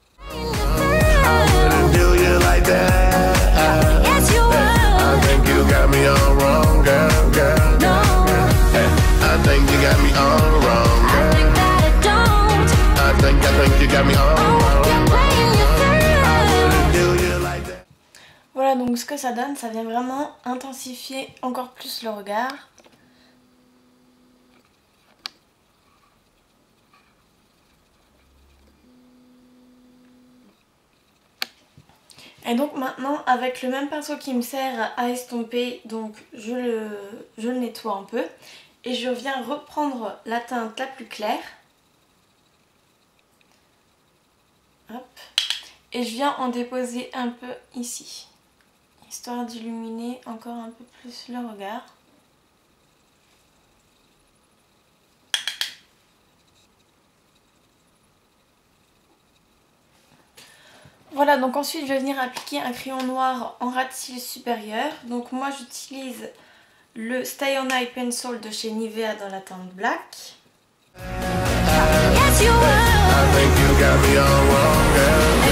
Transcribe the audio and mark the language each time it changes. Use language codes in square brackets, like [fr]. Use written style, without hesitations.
[en] I wouldn't do you like that. Yes, you would. I think you got me all wrong, girl, girl. No. I think you got me all wrong, girl. I think that I don't. I think you got me all wrong. I wouldn't do you like that. [fr] Voilà, donc ce que ça donne, ça vient vraiment intensifier encore plus le regard. Et donc maintenant, avec le même pinceau qui me sert à estomper, donc je le nettoie un peu. Et je viens reprendre la teinte la plus claire. Hop. Et je viens en déposer un peu ici, histoire d'illuminer encore un peu plus le regard. Voilà, donc ensuite je vais venir appliquer un crayon noir en ras de cils supérieur. Donc moi j'utilise le Stay On Eye Pencil de chez Nivea dans la teinte black. [en] Yes, you I think you got me all wrong, girl.